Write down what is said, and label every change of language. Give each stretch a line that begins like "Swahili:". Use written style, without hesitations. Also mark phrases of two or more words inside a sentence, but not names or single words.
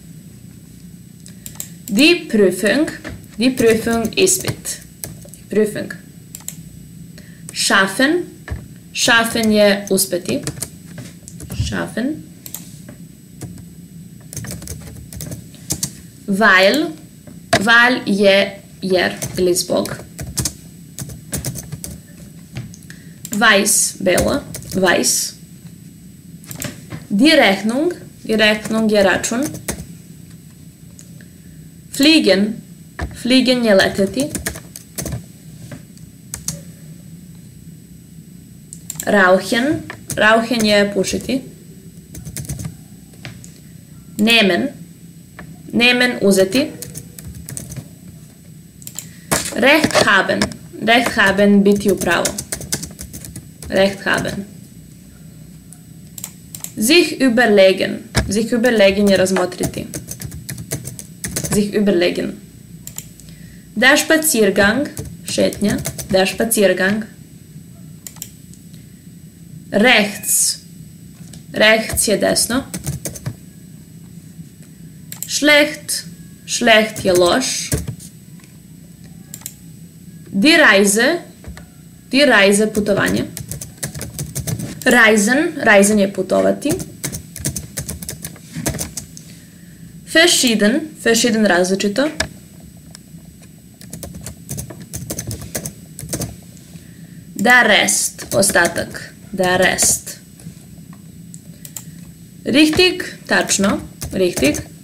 German: Die Prüfung. Die Prüfung ispit. Prüfung. Schaffen. Schaffen
Serbian: je uspeti.
German: Schaffen. Weil.
Serbian: Weil je jer ili zbog.
German: Weiß, belo. Weiß. Die Rechnung. Die Rechnung
Serbian: je račun.
German: Fliegen. Fliegen
Serbian: je leteti.
German: Rauchen. Rauchen
Serbian: je pušiti.
German: Nehmen. Nehmen uzeti. Recht haben. Recht haben
Serbian: biti u pravo.
German: Recht haben. Sich überlegen. Sich überlegen
Serbian: je razmotriti.
German: Sich überlegen. Der Spaziergang. Šetnja. Der Spaziergang. Rechts.
Serbian: Rechts je desno.
German: Schlecht.
Serbian: Schlecht je loš.
German: Die Reise. Die Reise putovanje. Reisen.
Serbian: Reisen je putovati.
German: Verschieden. Verschieden različito. Der Rest. Ostatak. Der Rest. Richtig. Tačno. Richtig.